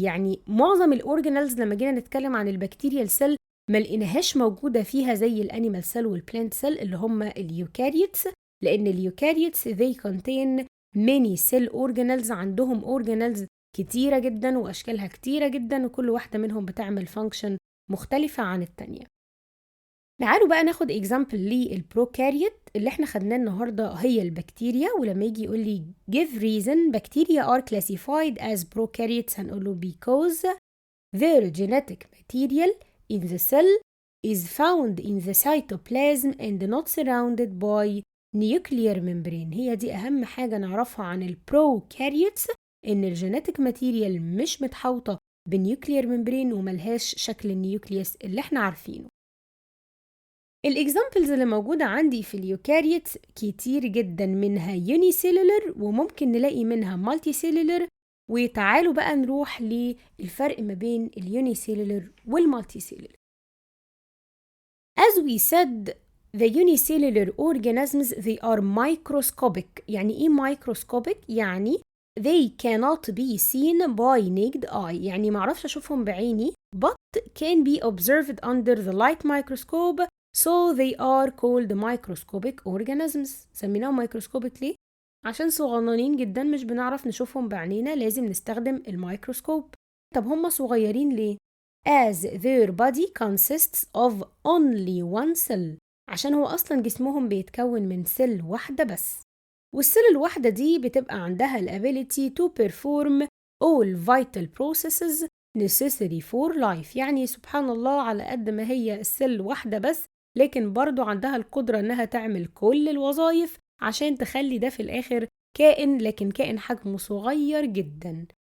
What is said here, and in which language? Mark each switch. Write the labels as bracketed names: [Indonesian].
[Arabic] يعني معظم الأورجانيلز لما جينا نتكلم عن البكتيريال سيل ما لقيناهاش موجودة فيها زي الأنيمال سيل والبلانت سيل اللي هم اليوكاريوتس، لأن اليوكاريوتس [English] they contain many cell organelles. [Arabic] عندهم organelles كتيرة جدا وأشكالها كتيرة جدا، وكل واحدة منهم بتعمل function مختلفة عن التانية. تعالوا بقى ناخد example للبروكاريوت. اللي احنا خدناه النهاردة هي البكتيريا، ولما يجي يقول لي [English] give reason bacteria are classified as prokaryotes [Arabic] هنقول له [English] because their genetic material in the cell is found in the cytoplasm and not surrounded by nuclear membrane. [Arabic] هي دي أهم حاجة نعرفها عن البروكاريوتس، إن الجينيتك ماتيريال مش متحوطة بالنيوكلير ممبرين وملهاش شكل النيوكليوس اللي احنا عارفينه. الإكزامبلز اللي موجودة عندي في اليوكاريوت كتير جدا، منها يونيسيلولر وممكن نلاقي منها مالتي سيلولر. وتعالوا بقى نروح للفرق ما بين اليونيسيلولر والمالتي سيلولر. [English] As we said, the unicellular organisms they are microscopic. [Arabic] يعني إيه [English] microscopic؟ يعني they cannot be seen by naked eye. [Arabic] يعني معرفش أشوفهم بعيني [English] but can be observed under the light microscope. So they are called microscopic organisms. [Arabic] سميناهم microscopic ليه؟ عشان صغننين جدا مش بنعرف نشوفهم بعينينا، لازم نستخدم الميكروسكوب. طب هم صغيرين ليه؟ [English] As their body consists of only one cell. [Arabic] عشان هو أصلا جسمهم بيتكون من سيل واحدة بس، والسيل الواحدة دي بتبقى عندها الability [English] to perform all vital processes necessary for life. [Arabic] يعني سبحان الله، على قد ما هي السيل واحدة بس لكن برضو عندها القدرة انها تعمل كل الوظائف عشان تخلي ده في الاخر كائن، لكن كائن حجمه صغير جدا.